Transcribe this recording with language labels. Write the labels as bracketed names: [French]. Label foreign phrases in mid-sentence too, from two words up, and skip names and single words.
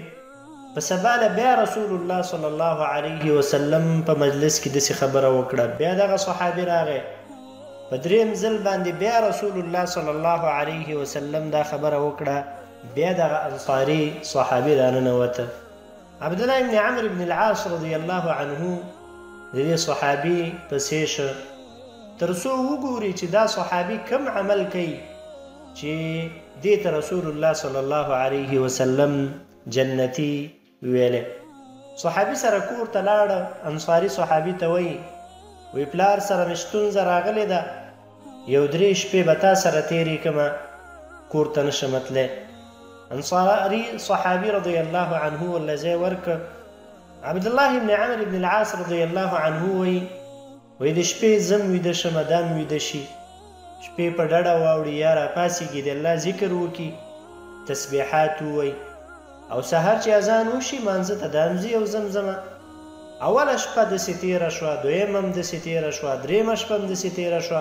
[Pashto] په سبا له بیا رسول الله [Arabic] صلی الله علیه وسلم [Pashto] په مجلس کې داسې خبره وکړه. بیا دغه صحابي راغی، په دریم ځل باندې بیا رسول الله [Arabic] صلی الله علیه وسلم [Pashto] دا خبره وکړه. بیا دغه انصاري صحابي راننوته. عبد الله بن عمرو بن العاص [Arabic] رضی الله عنه [Pashto] د دې صحابي پسې شه تر څو وګوري چې دا صحابي کم عمل کوي چې دې ته رسول الله [Arabic] صلی الله علیه وسلم [Pashto] جنتی ویلې. صحابي سره کور ته لاړه. انصاري صحابي ته وی پلار سره مې ستونزه راغلې ده، یو 3 شپې به تا سره تېرې کړمه، کور ته نشم تللی. انصاري صحابي [Arabic] رضی الله عنه [Pashto] ورله ځای ورکړ. عبد الله بن عمرو بن العاص [Arabic] رضی الله عنه [Pashto] وی د شپې زم ویده شم، دا مې ویده شي، شپې په ډډه واوړي یا راپاڅېږي، د الله ذکر وکړي، تسبیحات ووایي، او سهار چې اذان وشي مانځه ته دامځي او زمزمه. اوله شپه داسې تېره شوه، دویمه هم داسې تېره شوه، درېیمه شپه هم داسې تېره شوه.